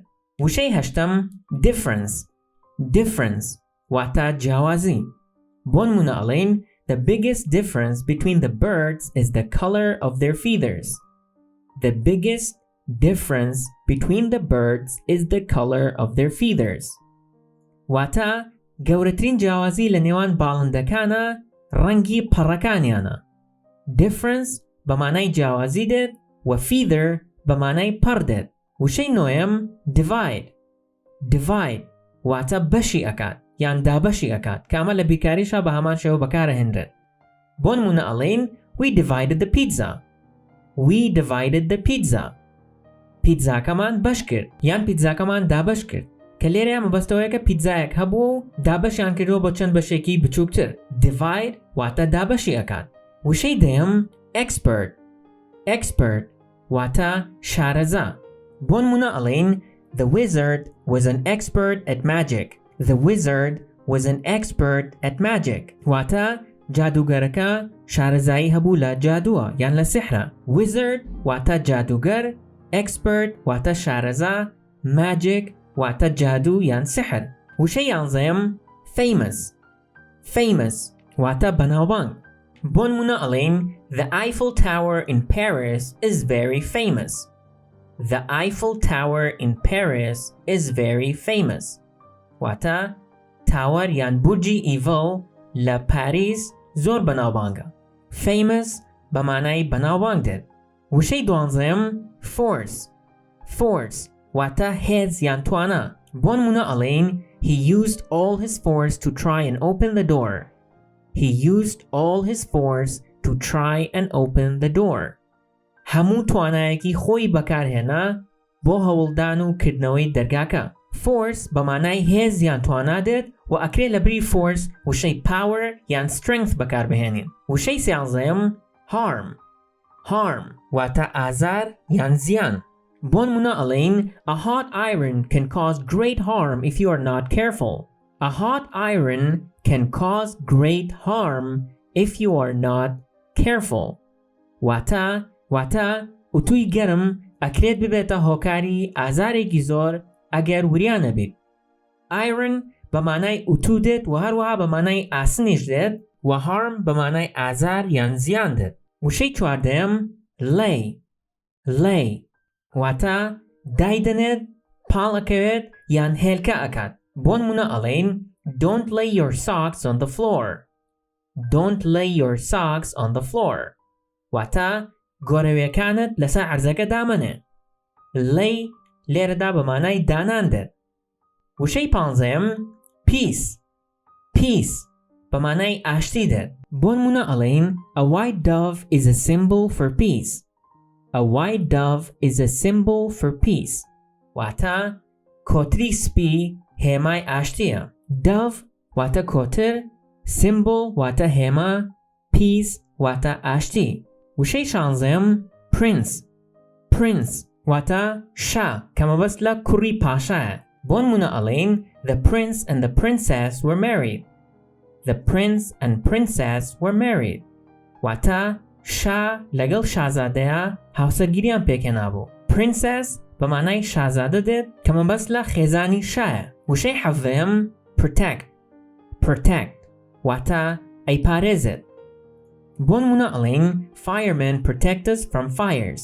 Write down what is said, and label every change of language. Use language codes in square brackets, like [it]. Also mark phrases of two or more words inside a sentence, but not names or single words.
[ckb] وشەی هەشتەم difference واتە جیاوازی. بۆ نمونە ئەڵێین [en] the biggest difference between the birds is the color of their feathers. The biggest difference between the birds is the color of their feathers. [ckb] واتە گەورەترین جیاوازی لە نێوان باڵندەکانە ڕەنگی پەڕەکانیانە. difference بە مانای جیاوازی دێت و feather بە مانای پەڕ دێت. وشەی نۆیەم divide واتە بەشی ئەکات یان دابەشی ئەکات کە ئەمە لە بیرکاریشە بە هەمان شێوە بەکارەهێنرێت. بۆ نمونە ئەڵێین [en] we divided the pizza. We divided the pizza. [ckb] پیتزاکەمان بەش کرد یان پیتزاکەمان دابەش کرد کە لێرە مەبەستەوەیەکە پیتزایەک هەبوو و دابەشیان کردەوە بۆ چەند بەشێکی بچووکتر. divide واتە دابەشی ئەکات. وشەی دەیەم expert واتە شارەزا. بۆ نمونە ئەڵێین [en] the wizard was an expert at magic. The wizard was an expert at magic. [ckb] واتە جادوگەرەکە شارەزایی هەبوو لە جادووە یان لە سحرە. wizard واتە جادوگەر، expert واتە شارەزا، magic واتە جادو یان سحر. وشەی یانزەیەم famous واتە بەناوبانگ. بۆ نمونە ئەڵێین [en] the Eiffel Tower in Paris is very famous. The Eiffel Tower in Paris is very famous. [ckb] واتە تاوەر یان بورجی ئیڤڵ لە پاریس زۆر بەناوبانگە. famous بە مانای بەناوبانگ دێت. وشەی دوانزەیەم force واتە هێز یان توانە. بۆ نمونە ئەڵێین [en] he used all his force to try and open the door. He used all his force to try and open the door. [ckb] هەموو توانایەکی خۆی بەکارهێنا بۆ هەوڵدان و کردنەوەی دەرگاکە. force بە مانای هێز یان توانا دێت و ئەکرێت لە بری force وشەی power یان strength بەکاربهێنین. وشەی سیانزەیەم harm واتە ئازار یان زیان. بۆ نمونە ئەڵێین [en] a hot iron can cause great harm if you are not careful. A hot iron can cause great harm if you are not careful. [ckb] واتە ئوتووی گەرم ئەکرێت ببێتە هۆکاری ئازارێکی زۆر ئەگەر وریانە بیت. iron بە مانای ئوتوو دێت و هەروەها بە مانای ئاسنیش دێت و harm بە مانای ئازار یان زیان دێت. وشەی چواردەیەم lay واتە دایدەنێت، پاڵەکەوێت یان هێلکە ئەکات. بۆ نمونە ئەڵێین [en] don't lay your socks on the floor. Don't lay your socks on the floor. [ckb] واتە گۆرەویەکانت لەسەر عەرزەکە دامەنێ. lay لێرەدا بە مانای دانان دێت. وشەی پانزەیەم peace بە مانای ئاشتی دێت. بۆ نمونە ئەڵێین [en] a white dove is a symbol for peace. A white dove is a symbol for peace. [ckb] واتە کۆتری سپی هێمای ئاشتیە. dove واتە کۆتر، symbol واتە هێما، peace واتە ئاشتی. وشەی شانزەیەم prince واتە شا کە مەبەست لە کوڕی پاشایە. بۆ نمونە ئەڵێین [en] the prince and the princess were married. The prince and princess were married. [ckb] واتە شا لەگەڵ شازادەیە هاوسەرگیریان پێکێنابوو. princess بە مانای شازادە دێت کە مەبەست لە خێزانی شایە. وشەی حەڤەیەم protect واتە ئەیپارێزێت. بۆ نمونە ئەڵێین [en] firemen protect us from fires.